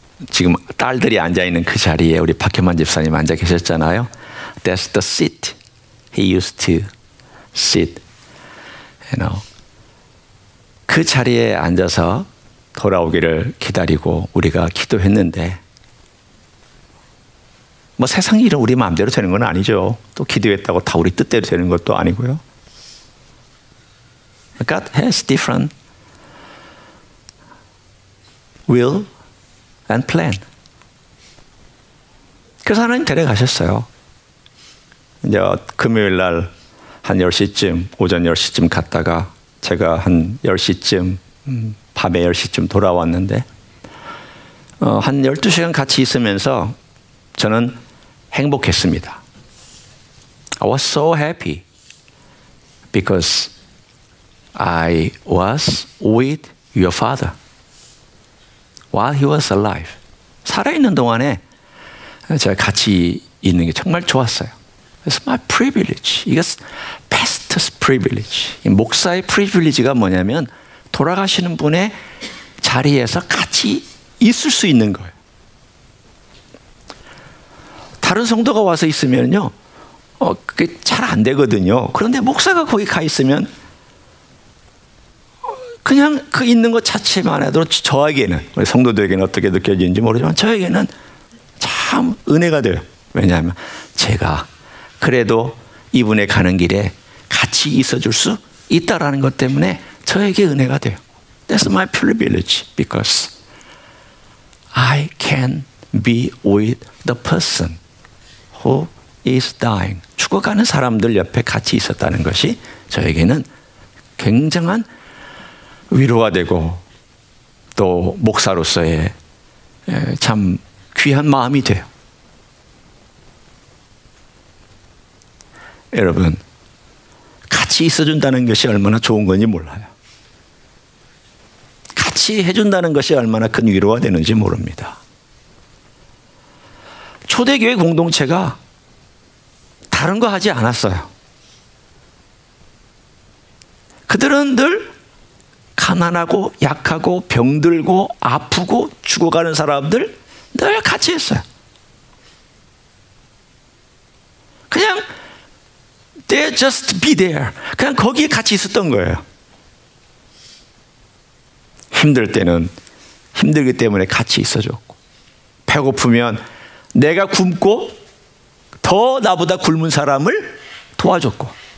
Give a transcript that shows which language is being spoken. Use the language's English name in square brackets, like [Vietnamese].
[Korean] 지금 딸들이 앉아 있는 그 자리에 우리 박혜만 집사님 앉아 계셨잖아요. [English] That's the seat he used to sit. [Korean] 그 자리에 앉아서 돌아오기를 기다리고 우리가 기도했는데, 뭐 세상 일은 우리 마음대로 되는 건 아니죠. 또 기도했다고 다 우리 뜻대로 되는 것도 아니고요. [English] God has different will and plan. [Korean] 그래서 하나님 데려가셨어요. 이제 금요일 날 한 10시쯤, 오전 10시쯤 갔다가 제가 한 10시쯤, 밤에 10시쯤 돌아왔는데, 한 12시간 같이 있으면서 저는 행복했습니다. [English] I was so happy because I was with your father while he was alive. [Korean] 살아있는 동안에 제가 같이 있는 게 정말 좋았어요. [English] It's my privilege. [Korean] 이게 [English] pastor's privilege. [Korean] 목사의 privilege가 뭐냐면 돌아가시는 분의 자리에서 같이 있을 수 있는 거예요. 다른 성도가 와서 있으면요, 그게 잘 안 되거든요. 그런데 목사가 거기 가 있으면 그냥 그 있는 것 자체만 해도 저에게는, 우리 성도들에게는 어떻게 느껴지는지 모르지만 저에게는 참 은혜가 돼요. 왜냐하면 제가 그래도 이분의 가는 길에 같이 있어줄 수 있다라는 것 때문에 저에게 은혜가 돼요. [English] That's my privilege because I can be with the person who is dying. [Korean] 죽어가는 사람들 옆에 같이 있었다는 것이 저에게는 굉장한 위로가 되고 또 목사로서의 참 귀한 마음이 돼요. 여러분, 같이 있어준다는 것이 얼마나 좋은 건지 몰라요. 같이 해준다는 것이 얼마나 큰 위로가 되는지 모릅니다. 초대교회 공동체가 다른 거 하지 않았어요. 그들은 늘 가난하고 약하고 병들고 아프고 죽어가는 사람들 늘 같이 했어요. 그냥 [English] they just be there. [Korean] 그냥 거기에 같이 있었던 거예요. 힘들 때는 힘들기 때문에 같이 있어줬고, 배고프면 내가 굶고 더 나보다 굶은 사람을 도와줬고,